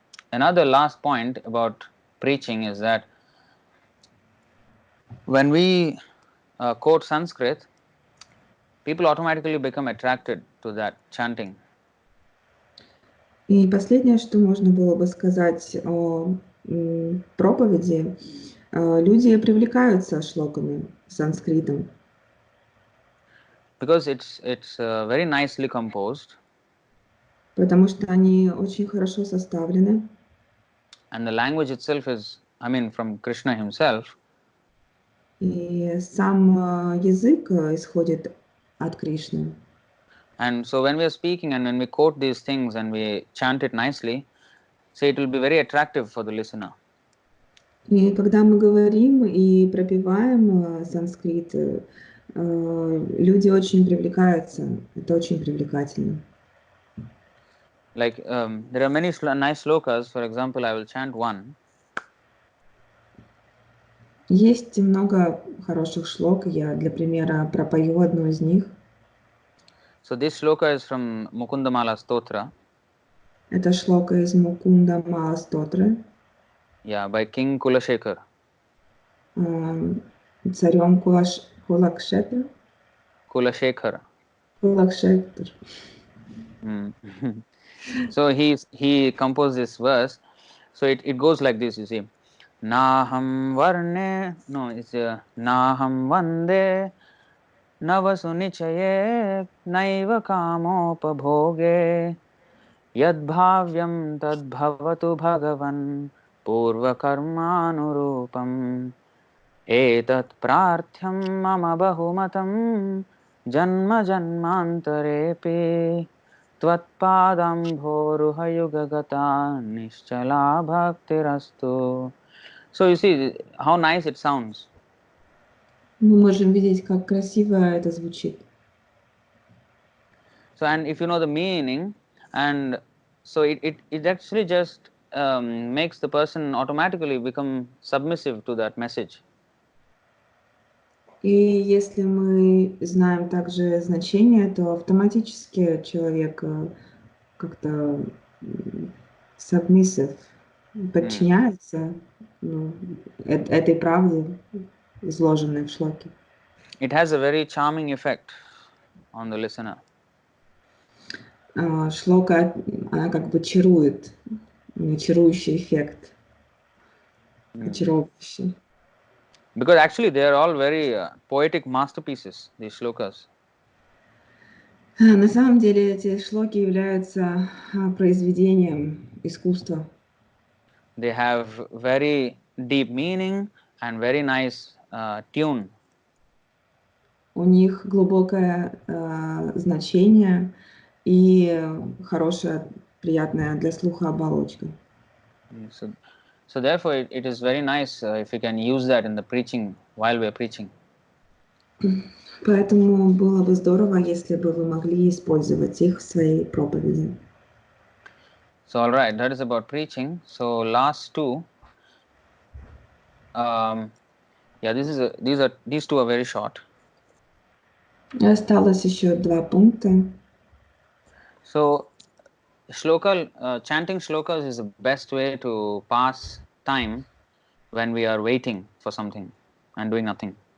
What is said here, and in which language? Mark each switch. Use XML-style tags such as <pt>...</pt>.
<en>Another last point about preaching is that when we quote Sanskrit, people automatically become attracted to that chanting.</en> <ru>И последнее, что можно было бы сказать о проповеди, люди привлекаются шлоками, санскритом.</ru> <en>Because it's very nicely composed.</en> <ru>Потому что они очень хорошо составлены.</ru> <en>And the language itself is, I mean, from Krishna himself.</en> <ru>И сам язык исходит от Кришны.</ru> <en>And so when we are speaking and when we quote these things and we chant it nicely, so it will be very attractive for the listener.</en> <ru>И когда мы говорим и пропеваем санскрит, люди очень привлекаются. Это очень привлекательно.</ru> <en>Like there are many nice shlokas. For example, I will chant one.</en> <ru>Есть много хороших шлок. Я для примера пропою одну из них.</ru> <en>So this shloka is from Mukundamala Stotra.</en> <ru>Это шлока из Мукунда Мала Стотры.</ru> <en>Yeah, by King Kulashekar.</en> <ru>Царем Кулакшетра.</ru> <en>Kulashekar.</en> <ru>Кулакшетр.</ru> <en>So he composed this verse. So it goes like this, you see.</en> <sa>Naham varne,</sa> <en>no, it's</en> <sa>Naham vande navasu nichaye naiva kamopabhoge yadbhavyam tadbhavatu bhagavan purva karmanurupam etat prarthyam mama bahumatam janma janmantarepe Tvatpadambhoruhayugagata nischala bhaktirastu.</sa> <en>So you see how nice it sounds.</en> <ru>Мы можем видеть, как красиво это звучит.</ru> <en>So and if you know the meaning, and so it actually just makes the person automatically become submissive to that message.</en> <ru>И если мы знаем также значение, то автоматически человек как-то submissive, подчиняется этой правде, изложенной в шлоке.</ru> <en>It has a very charming effect on the listener.</en> <ru>Шлока, она как бы чарует, чарующий эффект, очаровывающий.</ru> <en>Because actually they are all very poetic masterpieces, these shlokas.</en> <ru>На самом деле эти шлоки являются произведением искусства.</ru> <en>They have very deep meaning and very nice tune.</en> <ru>У них глубокое значение и хорошая, приятная для слуха оболочка.</ru> <en>So therefore it is very nice if we can use that in the preaching while we are preaching.</en> <ru>Поэтому было бы здорово, если бы вы могли использовать их в своей проповеди.</ru> <en>So all right, that is about preaching. So last two, these two are very short.</en> <ru>Осталось еще 2 пункта.</ru> <en>So chanting shlokas is the best way to pass time when we are waiting for something and doing nothing.</en>